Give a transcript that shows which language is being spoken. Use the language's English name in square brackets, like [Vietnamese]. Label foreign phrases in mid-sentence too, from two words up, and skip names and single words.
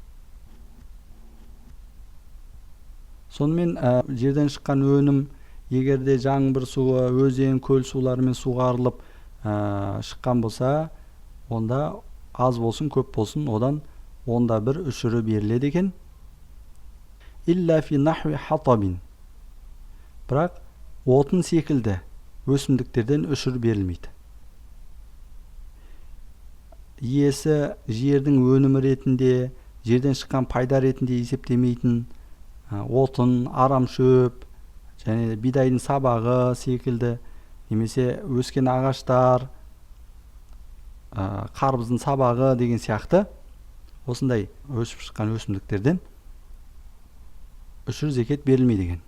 [Kazakh] Сонымен жерден шыққан өнім егерде жаңбыр суы, өзен, көл суларымен суғарылып шыққан болса, онда аз болсын, көп болсын, одан онда бір үшірі беріледі екен. [Arabic] إلا في نحو حطب. [Kazakh] Бірақ отын секілді өсімдіктерден үшір берілмейді. Иесі жердің өнімі ретінде, жерден шыққан пайда ретінде есептемейтін отын, арам шөп, және бидайдың сабағы секілді, немесе өскен ағаштар, қарбыздың сабағы деген сияқты осындай өсіп шыққан өсімдіктерден үшір зекет берілмейді деген.